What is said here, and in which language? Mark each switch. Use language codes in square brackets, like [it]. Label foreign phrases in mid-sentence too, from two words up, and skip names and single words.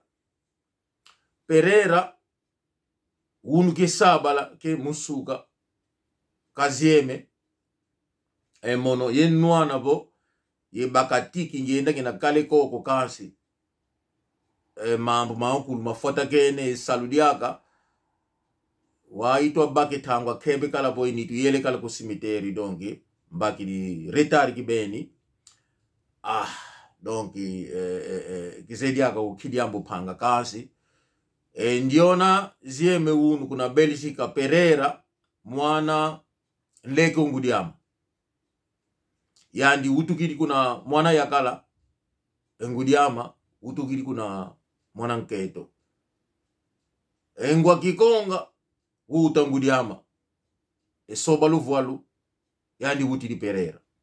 [kg] Pereira unu ke sabala ke musuka kazieme emono yenwana bo ye bakatiki ngenda kina kale koko kansi mambo maukulu mafota kene saludiaka waitwa bake tangwa kebe kala boy nitu yele kala ku cemetery donki mbaki di retard kibeni donki kisediaka ukidiambo panga kansi ndiona zieme unu kuna Belgica Pereira mwana leke ungudiama yandi utukiri kuna mwana yakala ngudiama utukiri kuna mwana nketo engwa kikonga utangudiama esoba luvualu yandi utiri Pereira